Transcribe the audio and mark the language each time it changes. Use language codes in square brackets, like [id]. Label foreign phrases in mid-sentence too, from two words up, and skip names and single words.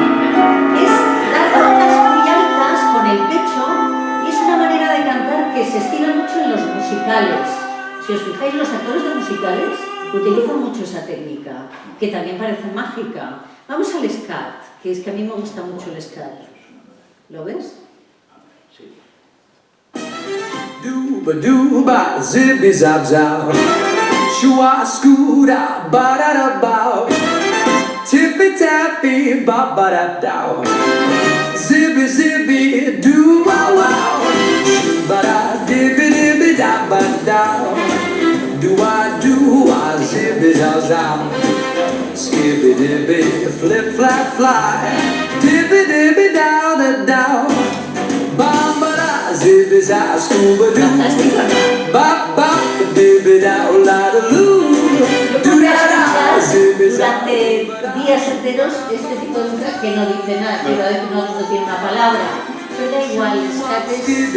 [es] Es dar notas muy altas con el pecho y es una manera de cantar que se estila mucho en los musicales. Si os fijáis, los actores de musicales utilizan mucho esa técnica, que también parece mágica. Vamos al scat, que es que a mí me gusta mucho el scat. ¿Lo ves? Sí. Dooba dooba, zippy zap zap, shua scooda, ba da da bow, tippy tappy, ba ba da dow, zippy zippy, doo wow wow, ba da dibby dibby da ba dow, do I zippy zap zap, skippy dibby, flip flap fly, dibby dibby dow da dow. Fantástico, ¿no? Durante días enteros este tipo de música que no dice nada, quiero decir, no tiene una palabra, pero da igual, el scat es...